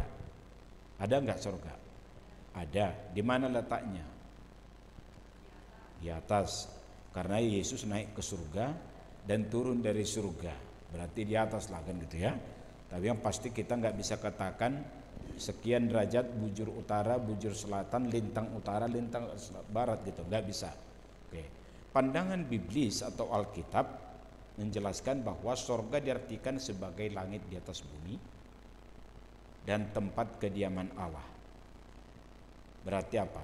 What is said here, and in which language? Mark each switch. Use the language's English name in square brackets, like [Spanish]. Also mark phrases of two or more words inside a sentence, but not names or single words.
[Indonesian] Ada enggak sorga? Ada. Di mana letaknya? Di atas. Karena Yesus naik ke surga dan turun dari surga, berarti di atas lah, kan gitu ya. Tapi yang pasti kita nggak bisa katakan sekian derajat bujur utara, bujur selatan, lintang utara, lintang barat gitu, nggak bisa. Oke. Pandangan biblis atau Alkitab menjelaskan bahwa sorga diartikan sebagai langit di atas bumi dan tempat kediaman Allah. Berarti apa?